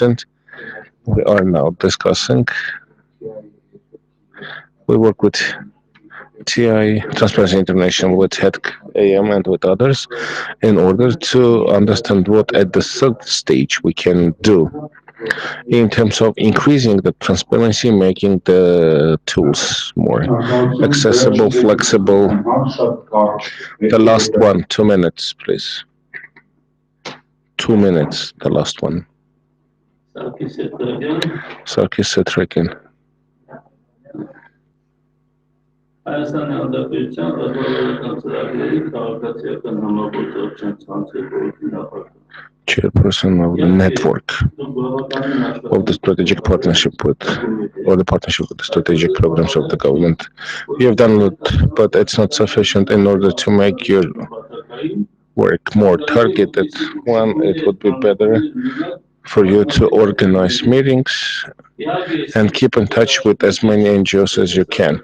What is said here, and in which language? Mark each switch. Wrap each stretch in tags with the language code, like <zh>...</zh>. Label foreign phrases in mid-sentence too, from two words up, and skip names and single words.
<en>And we are now discussing, we work with TI, Transparency International, with HEDC AM and with others in order to understand what at the third stage we can do in terms of increasing the transparency, making the tools more accessible, flexible. The last one, 2 minutes, please. 2 minutes, the last one. Sarkis Setrakin.</en> <hy>Հայաստանի Հանրապետության ռազմավարական ծրագրերի քաղաքացիական համագործակցության ցանցերի օրդինապարկ</hy> <en>Chairperson of the network of the strategic partnership with, or the partnership with the strategic programs of the government. You have done it, but it's not sufficient in order to make your work more targeted. One, it would be better for you to organize meetings and keep in touch with as many NGOs as you can.</en>